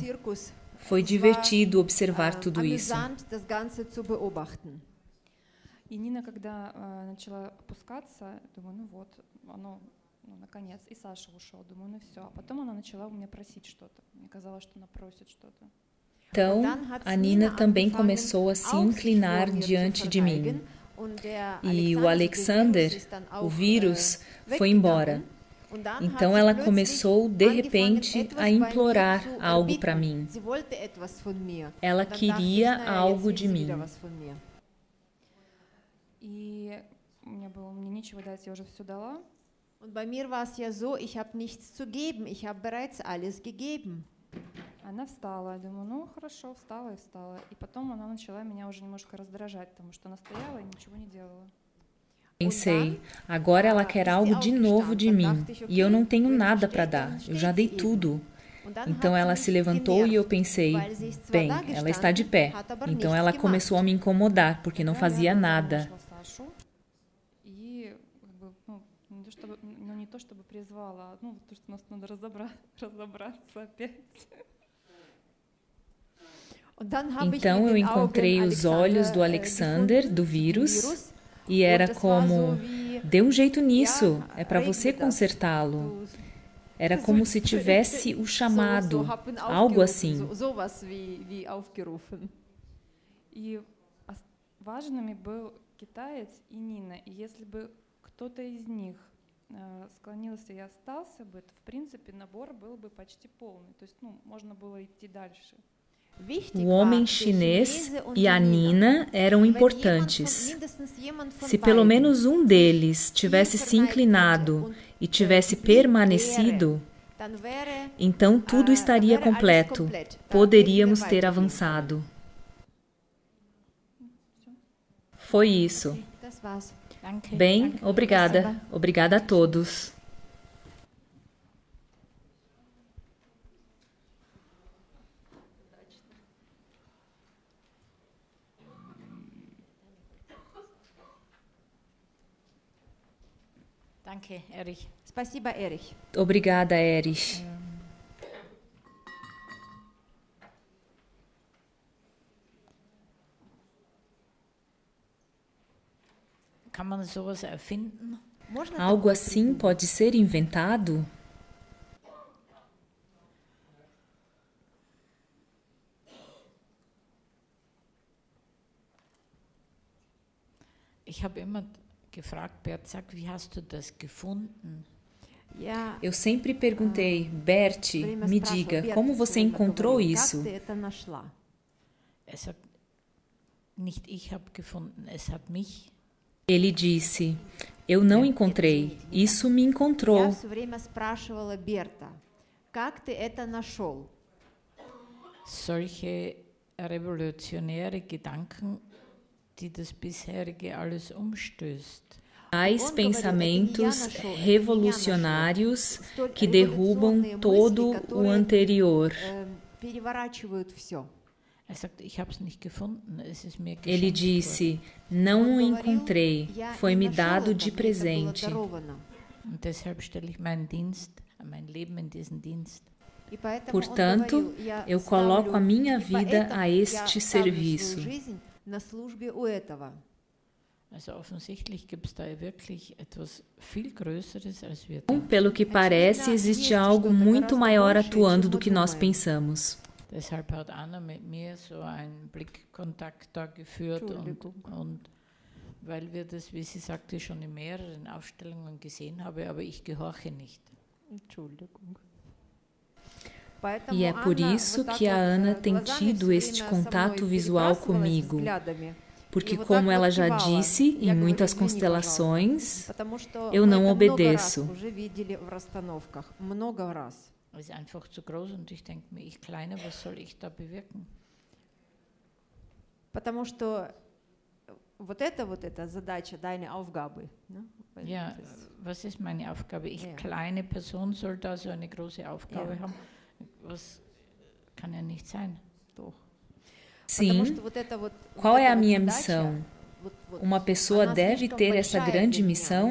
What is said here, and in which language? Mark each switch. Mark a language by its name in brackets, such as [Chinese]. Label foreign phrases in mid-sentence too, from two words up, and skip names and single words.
[Portuguese] Foi divertido observar tudo isso. [Russian] И Нина, когда начала опускаться, думаю, вот, оно, наконец, и Саша ушел, думаю, все. А потом она начала у меня просить что-то. Мне казалось, что она просит что-то. [Portuguese] Então, a Nina também começou a se inclinar diante de mim. E o Alexander, o vírus, foi embora. Então ela começou, de repente, a implorar algo para mim. Ela queria algo de mim. [Russian] E мне нечего дать, я уже все дала. [German] Und bei mir war es ja so, ich habe nichts zu geben, ich habe bereits alles gegeben. [Russian] Она встала, я думаю, хорошо, встала и встала. И потом она начала меня уже немножко раздражать, потому что она стояла и ничего не делала. [Portuguese] Pensei, agora ela quer algo de novo de mim, e eu não tenho nada para dar, eu já dei tudo. Então ela se levantou e eu pensei, bem, ela está de pé. Então ela começou a me incomodar, porque não fazia nada. [Russian] Не то чтобы призвала, то, что нас надо разобраться опять. [Portuguese] Então eu encontrei os olhos do Alexander, do vírus, e era como: dê um jeito nisso, é para você consertá-lo. Era como se tivesse o chamado, algo assim. [Russian] E важными был китаец и Нина, и если бы кто-то из них склонился и остался бы, то в принципе набор был бы почти полный, то есть можно было идти дальше. [Portuguese] O homem chinês e a Nina eram importantes. Se pelo menos um deles tivesse se inclinado e tivesse permanecido, então tudo estaria completo. Poderíamos ter avançado. Foi isso. Bem, obrigada. Obrigada a todos. [German] Danke, Erich. [Russian] Спасибо, Erich. [Portuguese] Obrigada, Erich. [German] Kann man sowas erfinden? [Portuguese] Algo assim pode ser inventado? [German] Ich habe immer gefragt, Bert, sag, wie hast du das gefunden? [Portuguese] Eu sempre perguntei, Bert, me diga, como você encontrou isso? [German] Sagt, nicht ich habe gefunden, es hat mich. [Portuguese] Ele disse, eu não encontrei, isso me encontrou. [German] Solche revolutionäre Gedanken, die das bisherige alles umstößt. [Portuguese] Tais pensamentos revolucionários que derrubam todo o anterior. Ele disse, não o encontrei, foi-me dado de presente. Portanto, eu coloco a minha vida a este serviço. Pelo que parece, existe algo muito maior atuando do que nós pensamos. [German] Deshalb hat Anna mit mir so einen Blickkontakt da geführt und weil wir das, wie sie sagte, schon in mehreren Aufstellungen gesehen habe, aber ich gehorche nicht. Entschuldigung. [Portuguese] E é por isso que a Ana tem tido este contato visual comigo. Porque, como ela já disse, em muitas constelações, eu não obedeço. [German] Ist einfach zu groß und ich denke mir, ich Kleine, was soll ich da bewirken? [Russian] Потому что вот это задача, [German] deine Aufgabe. Ja, was ist meine Aufgabe? Ich kleine Person soll da so eine große Aufgabe haben. Was kann ja nicht sein. Doch. [Portuguese] Sim. Qual é a minha missão? Uma pessoa deve ter essa grande missão?